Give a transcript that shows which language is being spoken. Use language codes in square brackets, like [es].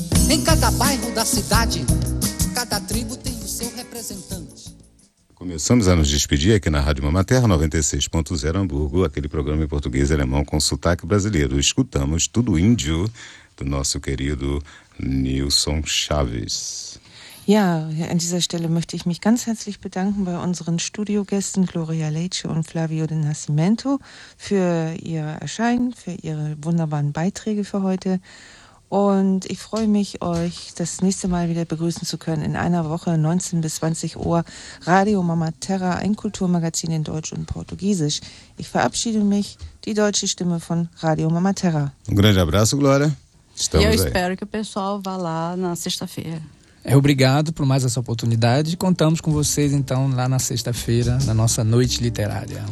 [pt] Em cada bairro da cidade, cada tribo tem o seu representante. Começamos a nos despedir aqui na Rádio Mama Terra 96.0 Hamburgo, aquele programa em português e alemão com sotaque brasileiro. Escutamos Tudo Índio, do nosso querido Nilson Chaves. [de] Ja, an dieser Stelle möchte ich mich ganz herzlich bedanken bei unseren Studiogästen Gloria Leitsche und Flavio de Nascimento für ihr Erscheinen, für ihre wunderbaren Beiträge für heute. Und ich freue mich, euch das nächste Mal wieder begrüßen zu können in einer Woche, 19 bis 20 Uhr, Radio Mama Terra, ein Kulturmagazin in Deutsch und Portugiesisch. Ich verabschiede mich, die deutsche Stimme von Radio Mama Terra. [pt] Um grande abraço, Glória. Estamos aí. Eu espero que o pessoal vá lá na sexta-feira. Obrigado por mais essa oportunidade. Contamos com vocês, então, lá na sexta-feira, na nossa noite literária.